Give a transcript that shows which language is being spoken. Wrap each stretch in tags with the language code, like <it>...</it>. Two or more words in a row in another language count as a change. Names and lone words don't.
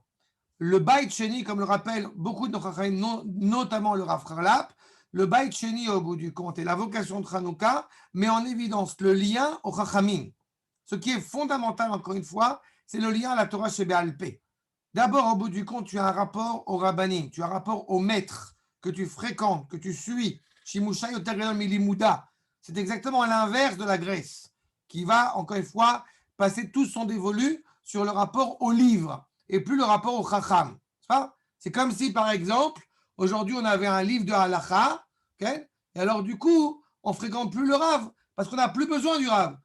<fr>Le Beit Sheni, comme le rappellent beaucoup de nos Chachamim, notamment le Rav Charlap, le Beit Sheni, au bout du compte, et la vocation de Hanouka met en évidence le lien au Chachamim. Ce qui est fondamental, encore une fois, c'est le lien à la Torah chez</fr> <he>בעל פה.</he> <fr>D'abord, au bout du compte, tu as un rapport au Rabbanim, tu as un rapport au maître que tu fréquentes, que tu suis.</fr> <he>שימושה יותר גדול מלימודה.</he> <fr>C'est exactement à l'inverse de la Grèce, qui va, encore une fois, passer tout son dévolu sur le rapport au livre et plus le rapport au Chacham. C'est comme si, par exemple, aujourd'hui, on avait un livre de Halacha, okay, et alors, du coup, on ne fréquente plus le Rav, parce qu'on n'a plus besoin du Rav.</fr>